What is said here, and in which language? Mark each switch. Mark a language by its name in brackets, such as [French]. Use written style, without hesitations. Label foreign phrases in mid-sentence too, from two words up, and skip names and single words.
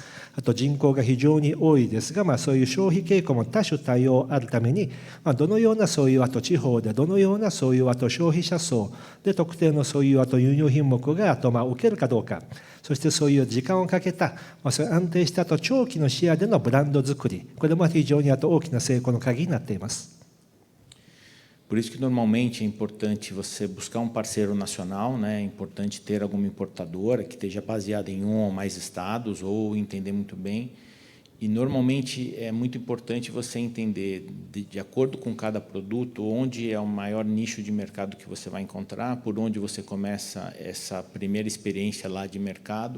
[Japanese] あと人口が非常に多いですが、そういう消費傾向も多種多様あるために、どのようなそういう地方でどのようなそういう消費者層で特定のそういう輸入品目が受けるかどうか、そしてそういう時間をかけた、そういう安定した長期の視野でのブランド作り、これも非常に大きな成功の鍵になっています。 [Portuguese] Por isso que normalmente é importante você buscar um parceiro nacional, né? É importante ter alguma importadora que esteja baseada em um ou mais estados ou entender muito bem. E normalmente é muito importante você entender, de acordo com cada produto, onde é o maior nicho de mercado que você vai encontrar, por onde você começa essa primeira experiência lá de mercado.